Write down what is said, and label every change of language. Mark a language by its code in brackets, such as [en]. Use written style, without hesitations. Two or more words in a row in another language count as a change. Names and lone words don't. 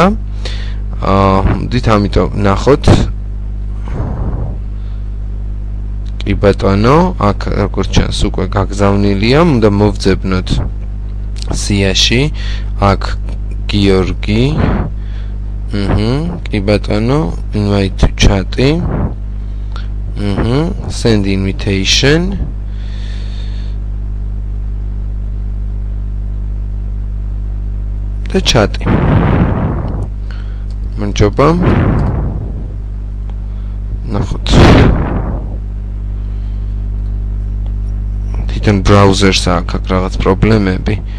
[ka] მოდით ამიტომ ნახოთ. კი ბატონო, აქ როგორც ჩანს უკვე გაგზავნილია, უნდა მოვძებნოთ სიაში. აქ გიორგი. კი ბატონო, [en] invite to chat-ი. Send invitation. [ka] და ჩატი. მანჯობა. ნახოთ. თვითონ ბრაუზერს აქვს რაღაც პრობლემები.